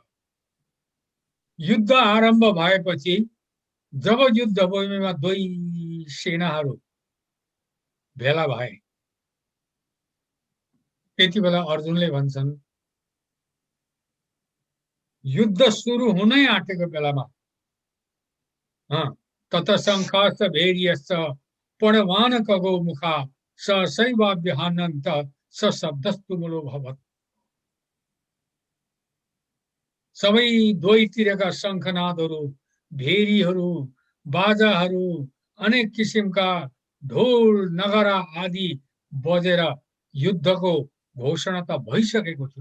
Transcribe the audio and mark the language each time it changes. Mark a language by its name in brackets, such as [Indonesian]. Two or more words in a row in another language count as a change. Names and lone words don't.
[Nepali] युद्ध आरम्भ भएपछि जब युद्ध भूमिमा दुई सेनाहरू भेला भए, त्यति बेला अर्जुनले भन्छन् युद्ध सुरु हुनै आँटेको बेलामा [Sanskrit] तत शङ्खाश्च भैर्यश्च पणवान कगो मुखा सहसैवाभ्यहानन्त सशब्दस्तु मूलो भवत्। [Nepali] सबै दुवैतिरका शङ्खनादहरू, भेरीहरू, बाजाहरू, अनेक किसिमका ढोल नगरा आदि बजेर युद्धको घोषणा त भइसकेको थियो।